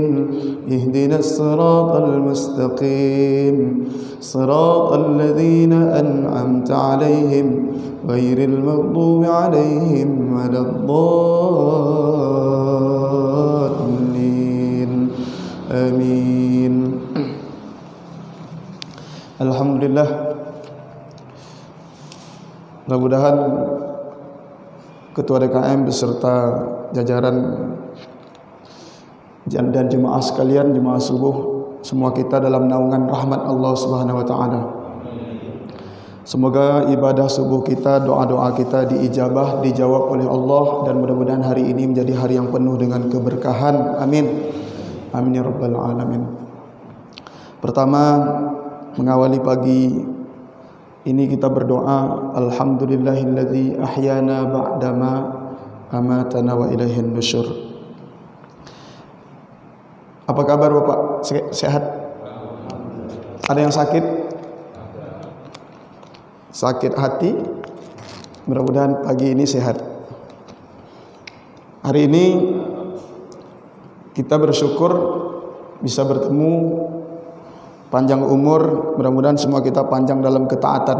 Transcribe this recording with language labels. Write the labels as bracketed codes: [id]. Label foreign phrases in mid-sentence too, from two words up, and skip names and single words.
[ar] اهدنا الصراط المستقيم. صراط الذين أنعمت عليهم غير المغضوب عليهم ولا الضالين. آمين. الحمد لله. [id] Mudah-mudahan Ketua DKM beserta jajaran dan jemaah sekalian, jemaah subuh, semua kita dalam naungan rahmat Allah [ar] سبحانه وتعالى. [id] Semoga ibadah subuh kita, doa-doa kita diijabah, dijawab oleh Allah, dan mudah-mudahan hari ini menjadi hari yang penuh dengan keberkahan. [ar] آمين. آمين يا رب العالمين. [id] Pertama, mengawali pagi ini kita berdoa, [ar] الحمد لله الذي أحيانا بعد ما أماتنا وإليه النشور. [id] Apa kabar Bapak? Sehat? Ada yang sakit? Sakit hati? Mudah-mudahan pagi ini sehat. Hari ini kita bersyukur bisa bertemu, panjang umur, mudah-mudahan semua kita panjang dalam ketaatan.